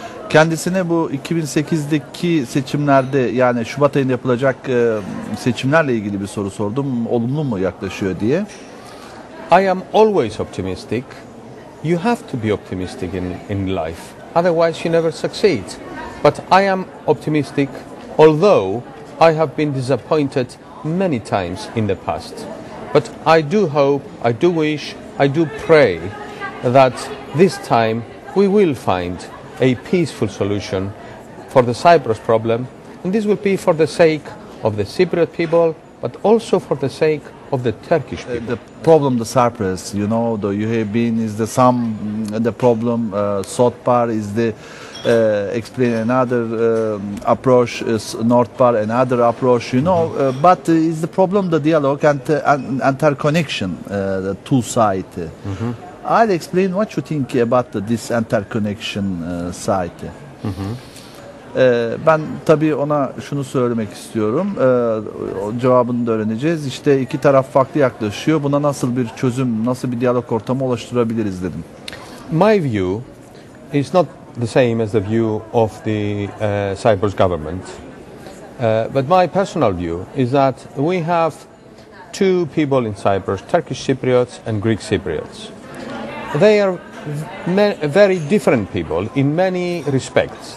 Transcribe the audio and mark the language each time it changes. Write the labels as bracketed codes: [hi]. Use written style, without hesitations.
[tr] Kendisine bu 2008'deki seçimlerde, yani Şubat ayında yapılacak seçimlerle ilgili bir soru sordum. Olumlu mu yaklaşıyor diye. [en] I am always optimistic. You have to be optimistic in life. Otherwise you never succeed. But I am optimistic, although I have been disappointed many times in the past. But I do hope, I do wish, I do pray that this time we will find a peaceful solution for the Cyprus problem, and this will be for the sake of the Cypriot people, but also for the sake of the Turkish people. The problem, the Cyprus, you know, you have been is the problem. South part is the explain another approach. North part another approach, you know. But is the problem the dialogue and interconnection, the two sides. I'll explain what you think about this interconnection side. [tr] Ben tabii ona şunu söylemek istiyorum. Cevabını da öğreneceğiz. İşte iki taraf farklı yaklaşıyor. Buna nasıl bir çözüm, nasıl bir diyalog ortamı oluşturabiliriz dedim. [en] My view is not the same as the view of the Cyprus government. But my personal view is that we have two people in Cyprus, Turkish Cypriots and Greek Cypriots. They are very different people in many respects.